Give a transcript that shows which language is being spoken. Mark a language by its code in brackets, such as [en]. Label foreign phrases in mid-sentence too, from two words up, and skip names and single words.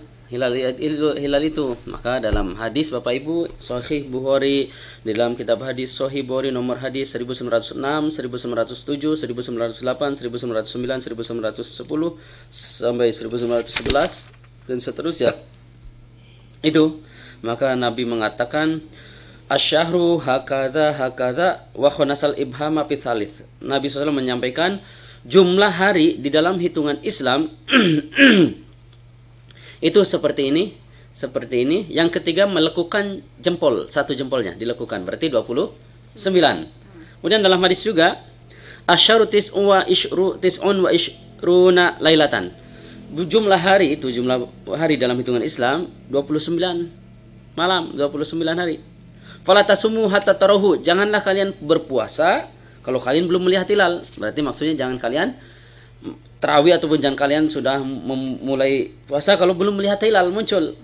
[id] Hilal itu, maka dalam hadis Bapak Ibu Sahih Bukhari, di dalam kitab hadis Sahih Bukhari nomor hadis 1906, 1907, 1908, 1909, 1910 sampai 1911 dan seterusnya. Itu, maka Nabi mengatakan [ar] الشهر هكذا وخنس الإبهام في الثالث. [id] Nabi SAW menyampaikan jumlah hari di dalam hitungan Islam itu seperti ini. Yang ketiga melekukan jempol, satu jempolnya dilekukan, berarti 29. Kemudian dalam hadis juga [ar] الشهر تسع وعشرون ليلة. [id] Jumlah hari itu, jumlah hari dalam hitungan Islam 29 malam, 29 hari. [ar] فلا تصوموا حتى تروه, [id] janganlah kalian berpuasa kalau kalian belum melihat hilal. Berarti maksudnya jangan kalian tarawih ataupun jangan kalian sudah memulai puasa kalau belum melihat hilal muncul.